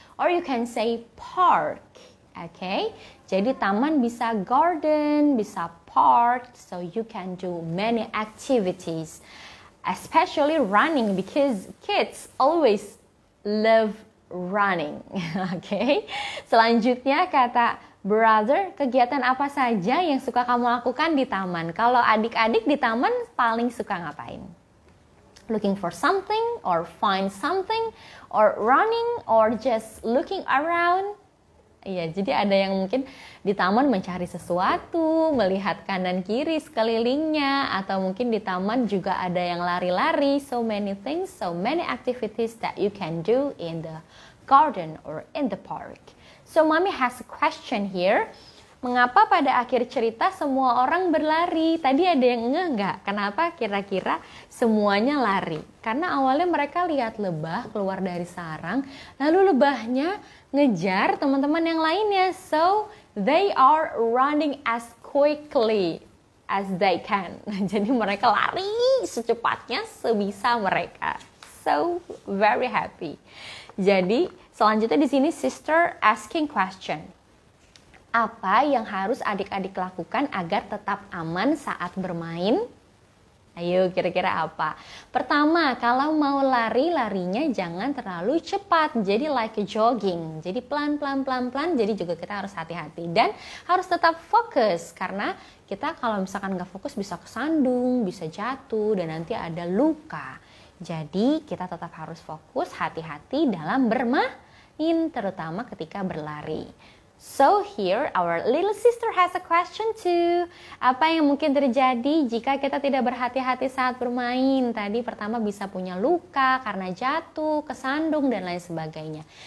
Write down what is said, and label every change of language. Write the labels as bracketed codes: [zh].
[en] Or you can say park. Okay? [id] Jadi taman bisa garden, bisa park, [en] so you can do many activities, especially running because kids always love running. Okay? [id] Selanjutnya kata brother, kegiatan apa saja yang suka kamu lakukan di taman? Kalau adik-adik di taman paling suka ngapain? [en] Looking for something or find something or running or just looking around? [id] Iya, jadi ada yang mungkin di taman mencari sesuatu, melihat kanan kiri sekelilingnya, atau mungkin di taman juga ada yang lari-lari. [en] So many things, so many activities that you can do in the garden or in the park. So mommy has a question here. [id] Mengapa pada akhir cerita semua orang berlari? Tadi ada yang nggak? Kenapa kira-kira semuanya lari? Karena awalnya mereka lihat lebah keluar dari sarang, lalu lebahnya ngejar teman-teman yang lainnya. [en] So, they are running as quickly as they can. [id] Jadi mereka lari secepatnya sebisa mereka. [en] So, very happy. [id] Jadi, selanjutnya di sini [en] sister asking question. [id] Apa yang harus adik-adik lakukan agar tetap aman saat bermain? Ayo, kira-kira apa? Pertama, kalau mau larinya jangan terlalu cepat. Jadi like jogging. Jadi pelan-pelan, jadi juga kita harus hati-hati. Dan harus tetap fokus. Karena kita kalau misalkan nggak fokus bisa kesandung, bisa jatuh, dan nanti ada luka. Jadi kita tetap harus fokus, hati-hati dalam bermain, terutama ketika berlari. [en] So here our little sister has a question too. [id] Apa yang mungkin terjadi jika kita tidak berhati-hati saat bermain? Tadi pertama bisa punya luka karena jatuh, kesandung dan lain sebagainya.